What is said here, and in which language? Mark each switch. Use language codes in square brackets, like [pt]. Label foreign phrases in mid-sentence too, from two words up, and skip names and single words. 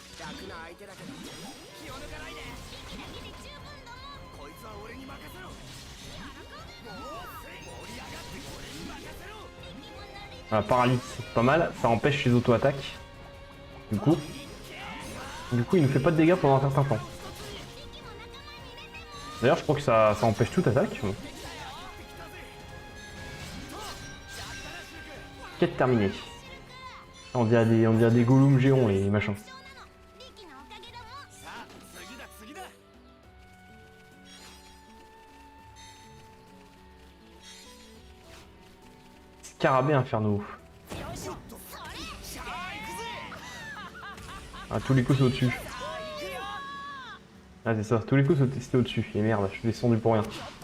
[ja] 楽な相手だけど気を抜かないで。こいつは俺に任せろ。もう盛り上がって俺に任せろ。 [fr] Voilà, paralyse, c'est pas mal, ça empêche les auto-attaques. Du coup, il nous fait pas de dégâts pendant un certain temps. D'ailleurs, je crois que ça empêche toute attaque. Quête terminée. On dirait des golems géants et machins. [ja] さあ次だ次だ。 [fr] Scarabée Inferno. Ah, tous les coups c'est au-dessus. Ah, c'est ça, tous les coups c'était au-dessus. Et merde, je suis descendu pour rien.